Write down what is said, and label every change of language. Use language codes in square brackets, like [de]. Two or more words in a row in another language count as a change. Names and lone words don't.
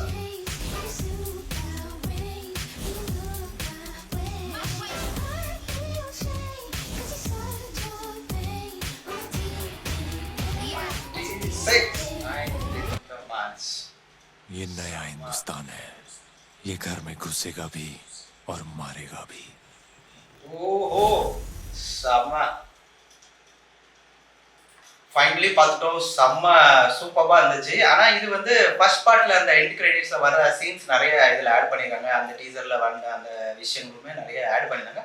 [hi] ये नया हिंदुस्तान है, ये घर में घुसेगा भी और मारेगा भी. [ta] ஓஹோ, செம்ம. ஃபைனலி பார்த்துட்டோம், செம்ம சூப்பராக இருந்துச்சு. ஆனால் இது வந்து [en] first part [ta] அந்த [en] end credits [ta] வர சீன்ஸ் நிறைய இதில் ஆட் பண்ணியிருக்காங்க. அந்த டீசரில் வந்த அந்த விஷயங்களுமே நிறைய ஆட் பண்ணியிருந்தாங்க.